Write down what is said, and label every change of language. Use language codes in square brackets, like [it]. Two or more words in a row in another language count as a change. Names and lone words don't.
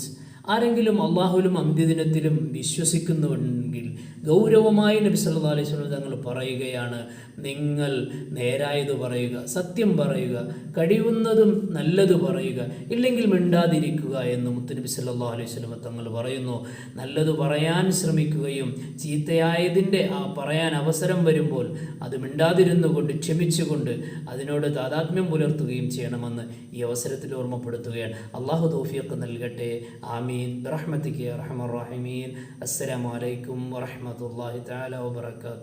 [ml] ആരെങ്കിലും അള്ളാഹുവിലും അന്ത്യദിനത്തിലും വിശ്വസിക്കുന്നുവെങ്കിൽ ഗൗരവമായി നബി [ar] صلى الله عليه وسلم [ml] തങ്ങൾ പറയുകയാണ്, നിങ്ങൾ നേരായത് പറയുക, സത്യം പറയുക, കഴിയുന്നതും നല്ലത് പറയുക, ഇല്ലെങ്കിൽ മിണ്ടാതിരിക്കുക എന്ന് മുത്തുനബി [ar] صلى الله عليه وسلم [ml] തങ്ങൾ പറയുന്നു. നല്ലത് പറയാൻ ശ്രമിക്കുകയും ചീത്തയായതിൻ്റെ പറയാൻ അവസരം വരുമ്പോൾ അത് മിണ്ടാതിരുന്നുകൊണ്ട് ക്ഷമിച്ചുകൊണ്ട് അതിനോട് താദാത്മ്യം പുലർത്തുകയും ചെയ്യണമെന്ന് ഈ അവസരത്തിൽ ഓർമ്മപ്പെടുത്തുകയാണ്. അള്ളാഹു തൗഫീഖ് നൽകട്ടെ. ആമീൻ [ar] برحمتك يا ارحم الراحمين. السلام عليكم ورحمة الله تعالى وبركاته.